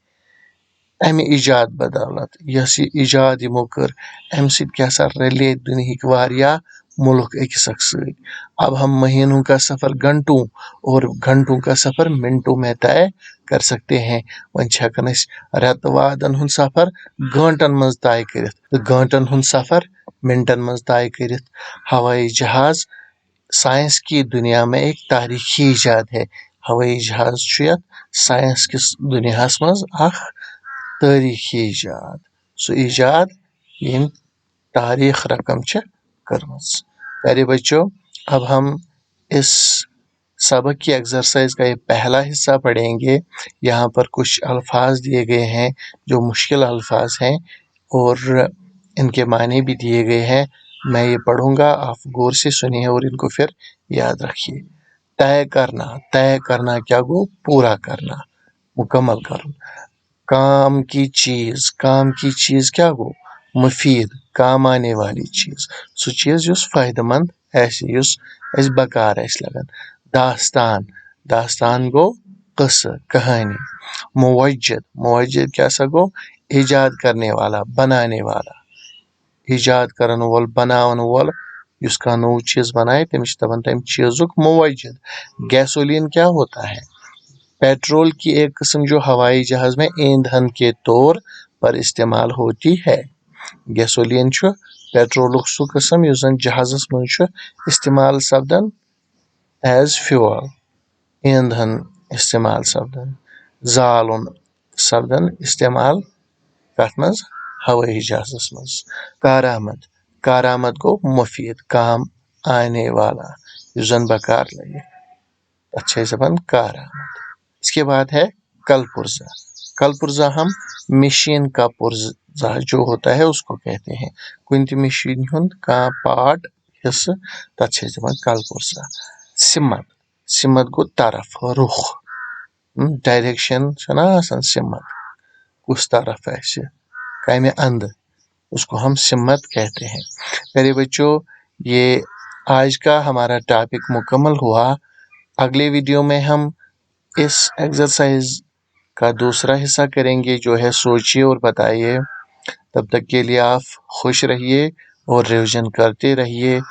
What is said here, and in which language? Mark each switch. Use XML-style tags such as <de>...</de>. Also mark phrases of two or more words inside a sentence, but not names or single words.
<ks>امہِ ایجاد بدولت یۄس یہِ ایجاد یِمو کٔر امہِ سۭتۍ کیٛاہ سا رلے دُنہِکۍ واریاہ مُلک أکِس اکھ سۭتۍ.</ks> <ur>اب ہم مہینوں کا سفر گھنٹوں اور گھنٹوں کا سفر منٹوں میں طے کر سکتے ہیں.</ur> <ks>وۄنۍ چھِ ہٮ۪کان أسۍ رٮ۪تہٕ وادن ہُنٛد سفر گٲنٛٹن منٛز طے کٔرِتھ تہٕ گٲنٛٹن ہُنٛد سفر منٹن منٛز طے کٔرِتھ.</ks> <ur>ہوائی جہاز سائنس کی دنیا میں ایک تاریخی ایجاد ہے.</ur> <ks>ہوائی جہاز چھُ یتھ ساینس کِس دُنیاہس منٛز اکھ تٲریخی ایجاد. سُہ ایجاد ییٚمۍ تاریخ رقم چھِ کٔرمٕژ.</ks> <ur>پیارے بچوں اب ہم اس سبق کی ایکسرسائز کا یہ پہلا حصہ پڑھیں گے. یہاں پر کچھ الفاظ دیے گئے ہیں جو مشکل الفاظ ہیں اور ان کے معنی بھی دیے گئے ہیں. میں یہ پڑھوں گا آپ غور سے سنیے اور ان کو پھر یاد رکھیے. طے کرنا. طے کرنا کیا گو پورا کرنا مکمل کرنا. کام کی چیز. کام کی چیز کیا گو مفید کام آنے والی چیز.</ur> <ks>سُہ چیز یُس فٲیدٕ مند آسہِ یُس اَسہِ بکار آسہِ لگان.</ks> <ur>داستان. داستان گو قصہٕ کہانی. موجد. موجد کیا سا گو ایجاد کرنے والا بنانے والا.</ur> <ks>ایجاد کرن وول بناون وول یُس کانٛہہ نوٚو چیٖز بنایہِ تٔمِس چھِ دپان تمہِ چیٖزُک موجد.</ks> <ur>گیسولین کیا ہوتا ہے پیٹرول کی ایک قسم جو ہوائی جہاز میں ایندھن کے طور پر استعمال ہوتی ہے.</ur> <ks>گیسولین چھُ پیٹرولُک سُہ قسم یُس زن جہازس منٛز چھُ استعمال سپدان</ks> <en>as fuel</en> <ks>ایندھن استعمال سپدان. زالُن سپدان استعمال کتھ منٛز ہوائی جہازس منٛز. کارآمد. کارآمد گو</ks> <ur>مفید کام آنے والا</ur> <ks>یُس زن بکار لگہِ تتھ چھِ أسۍ دپان کارآمد.</ks> <ur>اس کے بعد ہے کل پرزا. کل پرزا ہم مشین کا پرزا جو ہوتا ہے اس کو کہتے ہیں.</ur> <ks>کُنہِ تہِ مشین ہُنٛد کانٛہہ پارٹ حصہٕ تتھ چھِ أسۍ دپان کل پرزا. سمت. سمت گوٚو طرف رُخ ڈائریکشن چھُنہ آسان سمت کُس طرف آسہِ کمہِ اندٕ</ks> <ur>اس کو ہم سمت کہتے ہیں. پیارے بچوں یہ آج کا ہمارا ٹاپک مکمل ہوا. اگلے ویڈیو میں ہم اس ایکسرسائز کا دوسرا حصہ کریں گے جو ہے سوچیے اور بتائیے. تب تک کے لیے آپ خوش رہیے اور ریویژن کرتے رہیے.</ur>